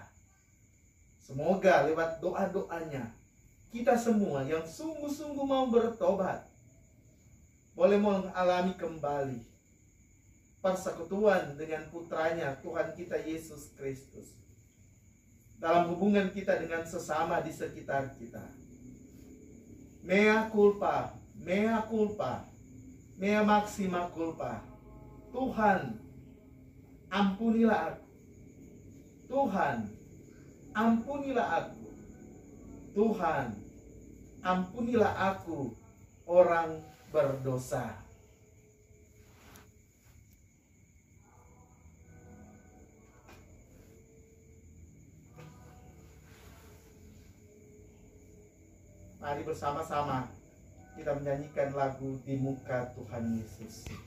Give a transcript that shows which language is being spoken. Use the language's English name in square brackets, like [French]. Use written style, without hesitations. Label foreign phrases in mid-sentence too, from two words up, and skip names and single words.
[Indonesian] Semoga lewat doa-doanya, kita semua yang sungguh-sungguh mau bertobat, boleh mengalami kembali persekutuan dengan putranya Tuhan kita Yesus Kristus. Dalam hubungan kita dengan sesama di sekitar kita. [Latin] Mea culpa, mea culpa, mea maxima culpa. [Indonesian] Tuhan, ampunilah aku. Tuhan, ampunilah aku. Tuhan, ampunilah aku, orang berdosa. Mari bersama-sama kita menyanyikan lagu Di Muka Tuhan Yesus.